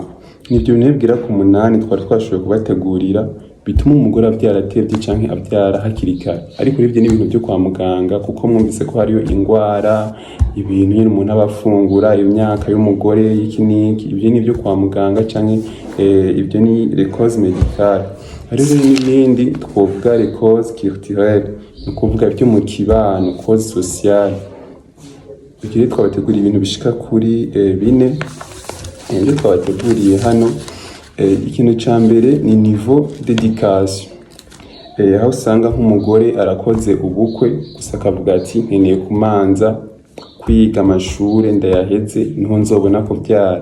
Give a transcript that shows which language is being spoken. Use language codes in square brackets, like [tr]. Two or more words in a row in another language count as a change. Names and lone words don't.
[rn] Nivyo bintu bigera ku 8 twari twashoboye kubategurira bituma umugore avyara atevye canke avyara hakiri kare. Ariko ivyo ni ibintu vyo kwa muganga, kuko mwumvise ko hariyo ingwara, ibintu nyene umuntu aba afungura, imyaka y'umugore y'iki n'iki, ivyo ni vyo kwa muganga canke ivyo ni [fr] les causes médicales. [rn] Hariho n'ibindi twovuga [fr] les causes culturelles, [rn] ni kuvuga vyo mu kibano, [fr] causes sociales. [rn] Ivyo twabateguriye ibintu bishika kuri 4. Ivyo twabateguriye hano, ikintu ca mbere ni [fr] niveau d'éducation. [rn] Aho usanga nk'umugore arakoze ubukwe gusa akavuga ati nkeneye kumanza kwiga amashure ndayaheze niho nzobona kuvyara.